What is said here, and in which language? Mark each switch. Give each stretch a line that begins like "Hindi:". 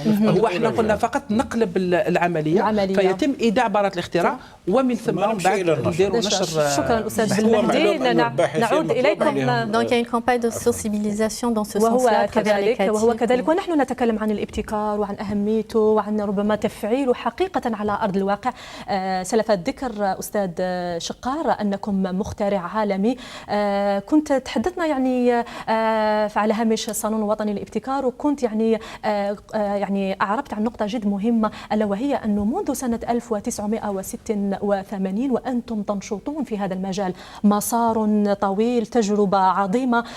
Arabic: هو احنا قلنا فقط نقلب العملية فيتم إيداع براءة الاختراع ومن ثم بعد نديروا نشر. شكرا أستاذ بالمهدي. نعود إليكم.
French: Donc il y a une campagne de sensibilisation dans ce sens-là à travers les CATI.
Arabic: وهو كذلك، ونحن نتكلم عن الابتكار وعن أهميته وعن ربما تفعيله حقيقة على أرض الواقع. سلف الذكر أستاذ شقار أنكم مخترع عالمي كنت تحدثنا يعني على هامش الصالون الوطني للابتكار، وكنت يعني أعربت عن نقطة جد مهمة، ألا وهي أنه منذ سنة 1986 وأنتم تنشطون في هذا المجال، مسار طويل، تجربة عظيمة.